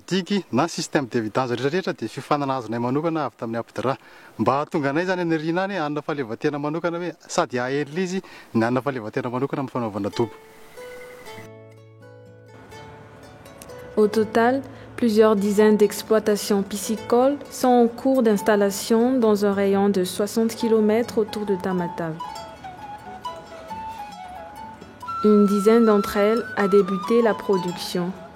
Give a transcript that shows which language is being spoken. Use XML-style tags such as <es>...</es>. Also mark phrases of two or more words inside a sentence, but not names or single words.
<mg>digy na</mg> <fr>système d'évidence</fr> <mg>rehetrarehetra dia fifanana azonay manokana avy tamin'ny apidra mba hahatonga anay zany any rina any hanana fahaleovan-tena manokana hoe sady hahelina izy ny hanana fahaleovan-tena manokana amin'ny fanaovana dobo.</mg> <fr>Au total, plusieurs dizaines d'exploitations piscicoles sont en cours d'installation dans un rayon de 60 km autour de Tamatave. Une dizaine d'entre elles a débuté la production.</fr>